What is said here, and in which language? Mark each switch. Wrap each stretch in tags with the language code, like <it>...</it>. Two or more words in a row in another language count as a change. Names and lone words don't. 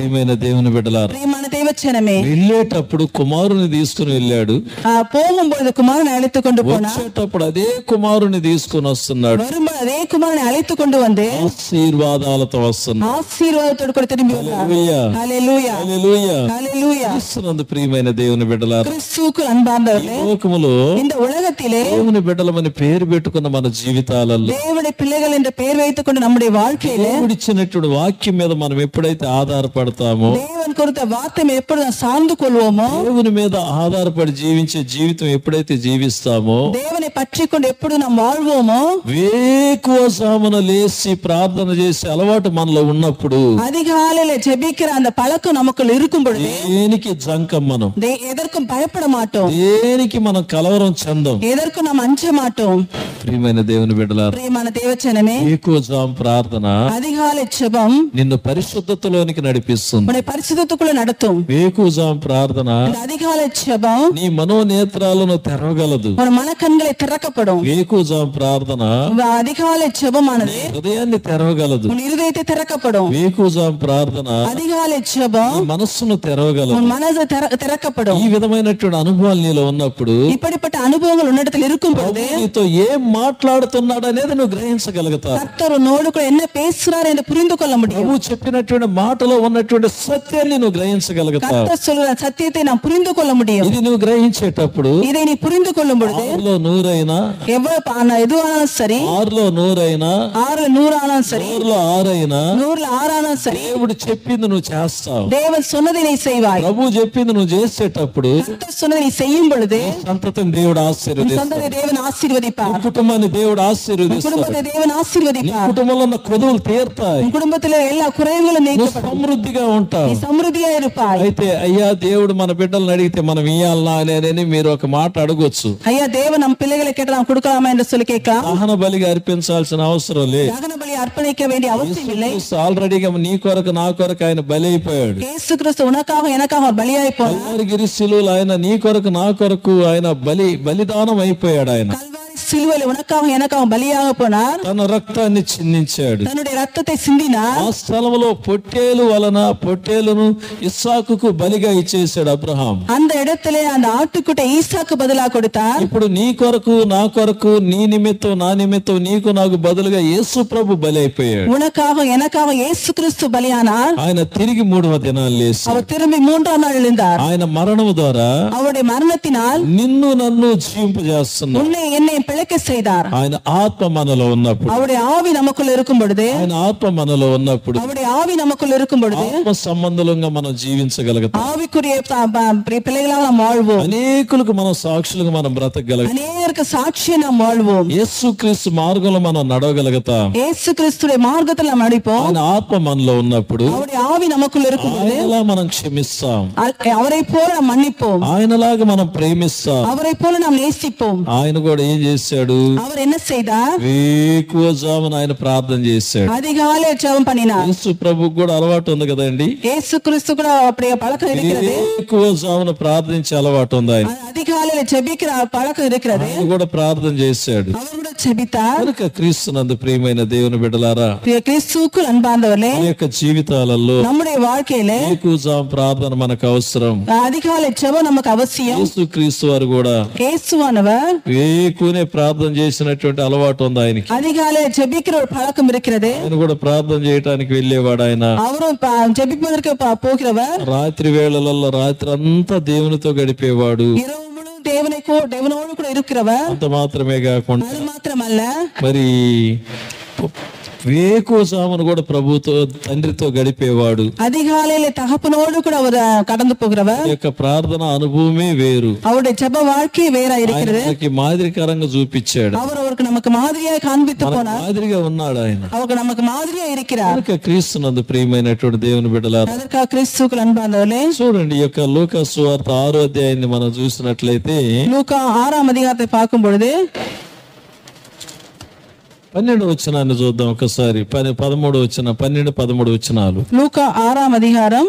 <te>ప్రియమైన దేవుని బిడ్డలారా,</te> <ta>பிரியமான தேவச்சனமே,</ta> <te>వెళ్ళేటప్పుడు కుమారుని తీసుకుని వెళ్ళాడు,</te> <ta>போகும்போது குமாரனை அழைத்து கொண்டு போனார்.</ta> <te>వచ్చేటప్పుడు అదే కుమారుని తీసుకుని వస్తున్నాడు.</te> <ta>வரும்போது அதே குமாரனை அழைத்து கொண்டு வந்து</ta> <te>ఆశీర్వాదాలతో వస్తున్నాడు.</te> <ta>ஆசீர்வாதத்தோடு கூட திரும்பி வந்தார்.</ta> <te>హల్లెలూయా, హల్లెలూయా, హల్లెలూయా. హల్లెలూయా. క్రీస్తునందు ప్రియమైన దేవుని బిడ్డలారా,</te> <ta>கிறிஸ்துவுக்குள் அன்பார்ந்தவர்களே,</ta> <te>లోకములో</te> <ta>இந்த ఉலகத்திலே</ta> <te>దేవుని బిడ్డలమని పేరు పెట్టుకున్న మన జీవితాలలో</te> <ta>தேவனுடைய பிள்ளைகள் என்ற பெயர் வைத்துக் கொண்டு நம்முடைய வாழ்க்கையிலே</ta> <te>దేవుడిచ్చినటువంటి వాక్యం మీద మనం ఎప్పుడైతే ఆధారపడతామో,</te> <ta>தேவன் கொடுத்த வார்த்தை எப்பொழுது நாம் சார்ந்து கொள்வோமோ,</ta> <te>దేవుని మీద ఆధారపడి జీవించే జీవితం ఎప్పుడైతే జీవిస్తామో,</te> <ta>தேவனை பற்றி கொண்டு எப்பொழுது நாம் வாழ்வோமோ,</ta> <te>వేకువజామున లేచి ప్రార్థన చేసే అలవాటు మనలో ఉన్నప్పుడు</te> <ta>அதிகாலையில ஜெபிக்கிற அந்த பழக்கம் நமக்குள் இருக்கும் பொழுது</ta> <te>దేనికి జంకం మనం,</te> <ta>எதற்கும் பயப்பட மாட்டோம்,</ta> <te>దేనికి మనం కలవరం చెందం.</te> <ta>எதற்கும் நாம் அஞ்ச மாட்டோம்.</ta> <te>ప్రియమైన దేవుని బిడ్డలారా,</te> <ta>பிரியமான தேவச்சனமே,</ta> <te>వేకువజాము ప్రార్థన</te> <ta>அதிகாலை ஜெபம்</ta> <te>నిన్ను పరిశుద్ధతలోనికి నడిపిస్తుంది.</te> <ta>உன்னை பரிசுத்தத்துக்குள்ள நடத்தும்.</ta> <te>వేకువజాము ప్రార్థన</te> <ta>இந்த அதிகாலை ஜெபம்</ta> <te>నీ మనోనేత్రాలను తెరవగలదు.</te> <ta>ஒரு மனக்கண்களை திறக்கப்படும்.</ta> <te>వేకువజాము ప్రార్థన</te> <ta>இந்த அதிகாலை ஜெபமானது</ta> <te>హృదయాన్ని తెరవగలదు.</te> <ta>உன் இருதயத்தை திறக்கப்படும்.</ta> <te>వేకువజాము ప్రార్థన</te> <ta>அதிகாலை ஜெபம்</ta> <te>నీ మనస్సును తెరవగలదు.</te> <ta>உன் மனது திறக்கப்படும்.</ta> <te>ఈ విధమైనటువంటి అనుభవాలు నీలో ఉన్నప్పుడు</te> <ta>இப்படிப்பட்ட அனுபவங்கள் உன்னிடத்தில் இருக்கும் பொழுது</ta> <te>నీతో ఏం మాట్లాడుతున్నాడు అనేది నువ్వు గ్రహించగలుగుతావు.</te> <ta>கர்த்தர் உன்னோடு கூட என்ன பேசுறார் என்று புரிந்து கொள்ள முடியும்.</ta> <te>ప్రభు చెప్పినటువంటి మాటలో ఉన్నటువంటి సత్యాన్ని నువ్వు గ్రహించగలుగుతావు.</te> <ta>கர்த்தர் சொல்கிற சத்தியத்தை நாம் புரிந்து கொள்ள முடியும்.</ta> <te>ఇది నువ్వు గ్రహించేటప్పుడు</te> <ta>இதை நீ புரிந்து கொள்ளும் பொழுது</ta> <te>6లో 100 అయినా,</te> <ta>எதுவானாலும் சரி,</ta> <te>6లో 100 అయినా,</te> <ta>6ல் 100 ஆனாலும் சரி,</ta> <te>100లో 6 అయినా,</te> <ta>100ல் 6 ஆனாலும் சரி,</ta> <te>దేవుడు చెప్పింది నువ్వు చేస్తావు.</te> <ta>தேவன் சொன்னதை நீ செய்வாய்.</ta> <te>ప్రభు చెప్పింది నువ్వు చేసేటప్పుడు</te> <ta>கர்த்தர் சொன்னதை நீ செய்யும் பொழுது</ta> <te>సంతతిని దేవుడు</te> <ta>உன்</ta> <te>ఆశీర్వదిస్తాడు.</te> <ta>சொந்தத்தை தேவன் ஆசீர்வதிப்பார்.</ta> <te>కుటుంబాన్ని దేవుడు</te> <ta>உன்</ta> <te>ఆశీర్వదిస్తాడు.</te> <ta>குடும்பத்தை தேவன்</ta> <te>నీ</te> <ta>ஆசீர்வதிப்பார்.</ta> <te>కుటుంబంలో ఉన్న కొదువులు తీరుతాయి.</te> <ta>உன் குடும்பத்தில் எல்லா குறைவுகளும்</ta> <te>నువ్వు</te> <ta>நீக்கப்படும்.</ta> <te>సమృద్ధిగా ఉంటావు.</te> <ta>நீ సమృద్ధిగా இருப்பாய்.</ta> <te>అయితే అయ్యా దేవుడు మన బిడ్డలను అడిగితే మనం ఇయ్యాలనా అని మీరు ఒక మాట అడగొచ్చు.</te> <ta>ஐயா தேவன் நம் பிள்ளைகளை கேட்டு நாம் கொடுக்கலாமா என்று சொல்லி கேட்கலாம்.</ta> <te>దహన బలిగా అర్పించాల్సిన అవసరం లేదు.</te> <ta>தகன பலி அர்ப்பணிக்க வேண்டிய அவசியம் இல்லை.</ta> <te>ఆల్రెడీగా నీ కొరకు నా కొరకు ఆయన బలి అయిపోయాడు.</te> <ta>இயேசு கிறிஸ்து உனக்காக எனக்காக அவர் பலியாய் போனார்.</ta> <te>కల్వరి శిలువలో ఆయన నీ కొరకు నా కొరకు ఆయన బలిదానం అయిపోయాడు. ఆయన</te> <ta>கல்வாரி சிலுவையில் உனக்காக எனக்காக பலியாக போனார்.</ta> <te>తన రక్తాన్ని చిందించాడు.</te> <ta>தன்னுடைய ரத்தத்தை சிந்தினார்.</ta> <te>ఆ స్థలంలో పొట్టేలును ఇస్సాకుకు బలిగా ఇచ్చేసాడు అబ్రహాం.</te> <ta>அந்த இடத்திலே அந்த ஆட்டுக்குட்டை ஈசாக்கு பதிலாக கொடுத்தார்.</ta> <te>ఇప్పుడు నీ కొరకు నా కొరకు, నీ నిమిత్తం నా నిమిత్తం, నీకు నాకు బదులుగా యేసు ప్రభు బలి అయిపోయాడు.</te> <ta>உனக்காக எனக்காக இயேசு கிறிஸ்து பலியானார்.</ta> <te>ఆయన తిరిగి 3వ దినాలు లేచి</te> <ta>அவர் திரும்பி 3ஆம் நாள் எழுந்தார்.</ta> <te>ఆయన మరణము ద్వారా</te> <ta>அவருடைய மரணத்தினால்</ta> <te>నిన్ను నన్ను జీవింపజేస్తున్నాడు.</te> <ta>உன்னை என்னை பிழைக்க செய்தார்.</ta> <te>ఆయన ఆత్మ మనలో ఉన్నప్పుడు,</te> <ta>அவருடைய ஆவி நமக்குள் இருக்கும் பொழுது</ta> <te>ఆయన ఆత్మ మనలో ఉన్నప్పుడు</te> <ta>அவருடைய ஆவி நமக்குள் இருக்கும் பொழுது</ta> <te>ఆత్మ సంబంధంగా మనం జీవించగలుగుతాం.</te> <ta>ஆவிக்குரிய பிள்ளைகளாக நாம் வாழ்வோம்.</ta> <te>అనేకులకు మనం సాక్షులుగా మనం బ్రతకగలుగుతాం.</te> <ta>அநேகருக்கு சாட்சியை நாம் வாழ்வோம்.</ta> <te>యేసుక్రీస్తు మార్గంలో మనం నడవగలుగుతాం.</te> <ta>இயேசு கிறிஸ்துடைய மார்க்கத்தில் நாம் நடிப்போம்.</ta> <te>ఆయన ఆత్మ మనలో ఉన్నప్పుడు</te> <ta>அவருடைய ஆவி நமக்குள் இருக்கும் பொழுது</ta> <te>ఆయనలా మనం క్షమిస్తాం.</te> <ta>அவரை போல நாம் மன்னிப்போம்.</ta> <te>ఆయనలాగా మనం ప్రేమిస్తాం.</te> <ta>அவரை போல நாம் நேசிப்போம்.</ta> <te>ఆయన కూడా ఏం చేశాడు?</te> <ta>அவர் என்ன செய்தார்?</ta> <te>వేకువజామున ఆయన ప్రార్థన చేశాడు.</te> <ta>அதிகாலை ஜெபம் பண்ணினார்.</ta> <te>యేసు ప్రభుకు కూడా అలవాటు ఉంది కదండి.</te> <ta>இயேசு கிறிஸ்து கூட அப்படியே பழக்கம் இருக்கிறது.</ta> <te>వేకువజామున ప్రార్థించే అలవాటు ఉంది ఆయన.</te> <ta>அதிகாலையில ஜெபிக்கிற பழக்கம் இருக்கிறது.</ta> <te>ఆయన కూడా ప్రార్థన చేశాడు.</te> <ta>அவர் கூட ஜெபித்தார்.</ta> <te>కనుక క్రీస్తునందు ప్రియమైన దేవుని బిడ్డలారా,</te> <ta>கிறிஸ்துவுக்குள் அன்பார்ந்தவர்களே,</ta> <te>మన యొక్క జీవితాలలో</te> <ta>நம்முடைய வாழ்க்கையிலே</ta> <te>వేకువజాము ప్రార్థన మనకు అవసరం.</te> <ta>அதிகாலை ஜெபம் நமக்கு அவசியம்.</ta> <te>యేసు క్రీస్తు వారు కూడా</te> <ta>இயேசுவானவர்</ta> <te>వేకునే ప్రార్థన చేసినటువంటి అలవాటు ఉంది ఆయనకి.</te> <ta>அதிகாலை ஜெபிக்கிற ஒரு பழக்கம் இருக்கிறது.</ta> <te>ఆయన కూడా ప్రార్థన చేయడానికి వెళ్ళేవాడు. ఆయన</te> <ta>அவரும் ஜெபிப்பதற்கு போகிறவர்.</ta> <te>రాత్రి వేళలలో రాత్రి అంతా దేవునితో గడిపేవాడు.</te> <ta>இரவு முழுவதும் தேவனோடு கூட இருக்கிறவர்.</ta> <te>అంత మాత్రమే కాకుండా</te> <ta>அது மாத்திரமல்ல,</ta> <te>మరి వేకువజామున కూడా ప్రభుతో తండ్రితో గడిపేవాడు.</te> <ta>அதிகாலையில தகப்பனோடு கூட அவர் கடந்து போகிறவர்.</ta> <te>ఈ యొక్క ప్రార్థన అనుభవమే వేరు.</te> <ta>அவருடைய ஜெப வாழ்க்கை வேற இருக்கிறது.</ta> <te>ఆయనకి మాదిరికరంగా చూపించాడు.</te> <ta>அவர் அவருக்கு நமக்கு மாதிரியாக காண்பித்து போனார்.</ta> <te>మాదిరిగా ఉన్నాడు ఆయన.</te> <ta>அவருக்கு நமக்கு மாதிரியா இருக்கிறார்.</ta> <te>కనుక క్రీస్తునందు ప్రియమైనటువంటి దేవుని బిడ్డలారా,</te> <ta>அதற்காக கிறிஸ்துவுக்குள் அன்பானவர்களே,</ta> <te>చూడండి ఈ యొక్క లూకా సువార్త 6వ అధ్యాయాన్ని మనం చూసినట్లయితే</te> <ta>லூக்கா 6ஆம் அதிகாரத்தை பார்க்கும் பொழுது</ta> <te>12వ వచనాన్ని చూద్దాం ఒకసారి. 13వ వచనం, 12, 13 వచనాలు.</te> <ta>லூக்கா 6ஆம் அதிகாரம்.</ta>